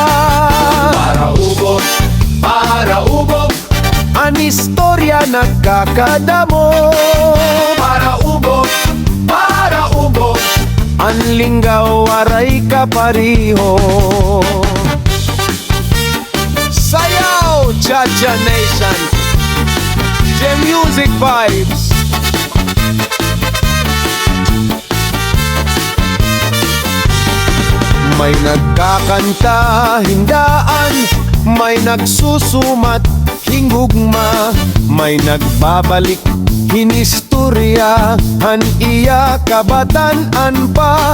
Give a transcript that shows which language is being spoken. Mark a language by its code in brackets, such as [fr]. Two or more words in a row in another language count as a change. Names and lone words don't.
[war] Para ubog ang istorya nagkakadamo. Para ubog ang linggaw aray kapariho. Sayaw Chacha Nation, [en] the music vibes. [war] May nagkakanta hindaan, may nagsusumat hingugma, may nagbabalik hinistorya han iya kabatan-an pa.